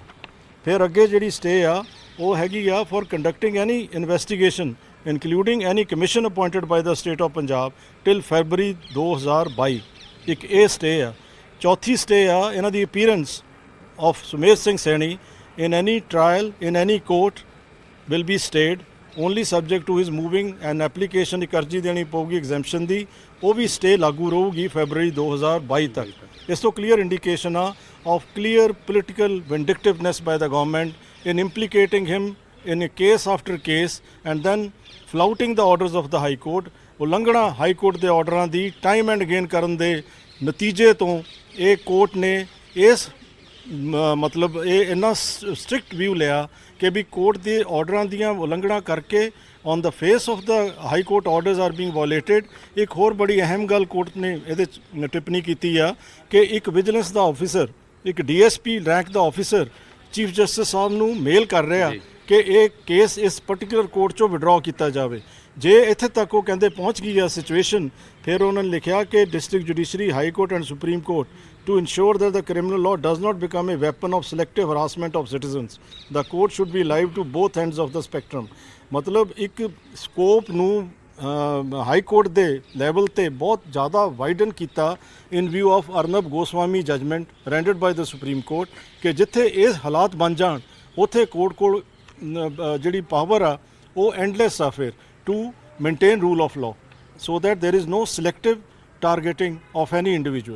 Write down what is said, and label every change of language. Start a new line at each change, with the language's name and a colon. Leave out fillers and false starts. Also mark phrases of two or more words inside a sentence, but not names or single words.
Punjabi: ਫਿਰ ਅੱਗੇ ਜਿਹੜੀ ਸਟੇ ਆ ਉਹ ਹੈਗੀ ਆ
English: for conducting any investigation including any commission appointed by the State of Punjab till February 2022.
Punjabi: ਇੱਕ ਇਹ ਸਟੇ ਆ। ਚੌਥੀ ਸਟੇ ਆ ਇਹਨਾਂ ਦੀ
English: appearance of Sumedh Singh Saini in any trial in any court will be stayed only subject to his moving an application
Punjabi: ਇੱਕ ਅਰਜੀ ਦੇਣੀ ਪਊਗੀ ਐਗਜ਼ੈਂਪਸ਼ਨ ਦੀ, ਉਹ ਵੀ ਸਟੇ ਲਾਗੂ ਰਹੂਗੀ ਫੈਬਰਰੀ 2022 ਤੱਕ। ਇਸ ਤੋਂ
English: clear indication ਆ of clear political vindictiveness by the government in implicating him in a case after case and then flouting the orders of the High Court,
Punjabi: ਉਲੰਘਣਾ ਹਾਈ ਕੋਰਟ ਦੇ ਆਰਡਰਾਂ ਦੀ
English: time and again
Punjabi: ਕਰਨ ਦੇ ਨਤੀਜੇ ਤੋਂ ਇਹ ਕੋਰਟ ਨੇ ਇਸ ਮਤਲਬ ਇਹ ਇੰਨਾ
English: strict view
Punjabi: ਲਿਆ ਕਿ ਵੀ ਕੋਰਟ ਦੇ ਆਰਡਰਾਂ ਦੀਆਂ ਉਲੰਘਣਾ ਕਰਕੇ
English: on the face of the High Court orders are being violated.
Punjabi: ਇੱਕ ਹੋਰ ਬੜੀ ਅਹਿਮ ਗੱਲ ਕੋਰਟ ਨੇ ਇਹਦੇ 'ਚ ਟਿੱਪਣੀ ਕੀਤੀ ਆ ਕਿ ਇੱਕ ਵਿਜੀਲੈਂਸ ਦਾ ਆਫਿਸਰ, ਇੱਕ
English: DSP rank
Punjabi: ਦਾ ਆਫਿਸਰ ਚੀਫ ਜਸਟਿਸ ਸਾਹਿਬ ਨੂੰ ਮੇਲ ਕਰ ਰਿਹਾ ਕਿ ਇਹ ਕੇਸ ਇਸ
English: particular court
Punjabi: 'ਚੋਂ ਵਿਡਰਾਅ ਕੀਤਾ ਜਾਵੇ। ਜੇ ਇੱਥੇ ਤੱਕ ਉਹ ਕਹਿੰਦੇ ਪਹੁੰਚ ਗਈ ਆ ਸਿਚੁਏਸ਼ਨ, ਫਿਰ ਉਹਨਾਂ ਨੇ ਲਿਖਿਆ ਕਿ
English: district judiciary, High Court and Supreme Court to ensure that the criminal law does not become a weapon of selective harassment of citizens, the court should be live to both ends of the spectrum।
Punjabi: ਮਤਲਬ ਇੱਕ ਸਕੋਪ ਨੂੰ ਹਾਈ ਕੋਰਟ ਦੇ ਲੈਵਲ ਤੇ ਬਹੁਤ ਜ਼ਿਆਦਾ ਵਾਈਡਨ ਕੀਤਾ
English: in view of Arnab Goswami judgment rendered by the Supreme Court
Punjabi: ਕਿ ਜਿੱਥੇ ਇਹ ਹਾਲਾਤ ਬਣ ਜਾਣ ਉੱਥੇ ਕੋਰਟ ਕੋਲ ਜਿਹੜੀ ਪਾਵਰ ਆ ਉਹ ਐਂਡਲੈਸ ਆ ਫਿਰ
English: to maintain rule of law so that there is no selective targeting of any individual.